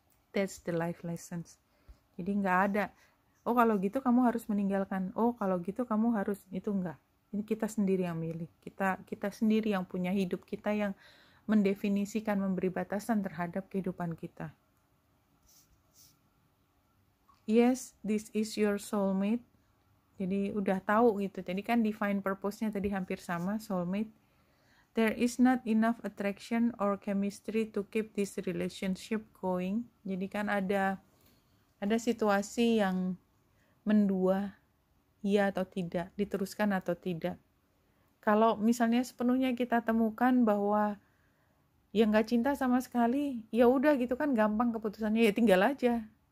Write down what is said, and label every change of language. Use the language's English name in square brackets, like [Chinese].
[English] That's the life lessons. [Indonesian] Jadi nggak ada, oh kalau gitu kamu harus meninggalkan, oh kalau gitu kamu harus, itu enggak. Ini kita sendiri yang milih. Kita sendiri yang punya hidup, kita yang mendefinisikan, memberi batasan terhadap kehidupan kita. [English] Yes, this is your soulmate. [Indonesian] Jadi udah tahu gitu. Jadi kan divine purpose-nya tadi hampir sama, soulmate. [English] There is not enough attraction or chemistry to keep this relationship going. [Indonesian] Jadi kan ada situasi yang mendua, iya atau tidak, diteruskan atau tidak. Kalau misalnya sepenuhnya kita temukan bahwa ya nggak cinta sama sekali, ya udah gitu kan gampang keputusannya, ya tinggal aja.